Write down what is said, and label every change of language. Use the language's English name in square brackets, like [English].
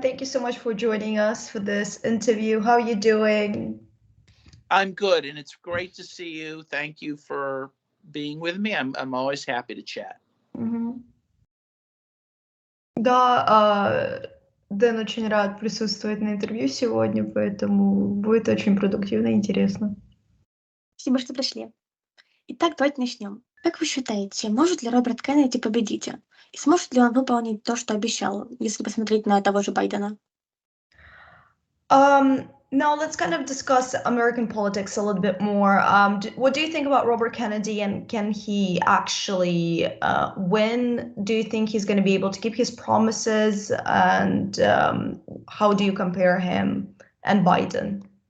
[English] Thank you so much for joining us for this interview. How are you doing? I'm good, and it's great to see you. Thank you for being with me. I'm always happy to chat. [Russian] Да, Дэн очень рад присутствовать на интервью сегодня, поэтому будет очень продуктивно и интересно. Спасибо, что пришли. Итак, давайте начнем. Как вы считаете, может ли Роберт Кеннеди победить? И сможет ли он выполнить то, что обещал, если посмотреть на того же Байдена? [English] Now let's kind of discuss American politics a little bit more. What do you think about Robert Kennedy, and can he actually win? Do you think he's going to be able to keep his promises? And how do you compare him and Biden?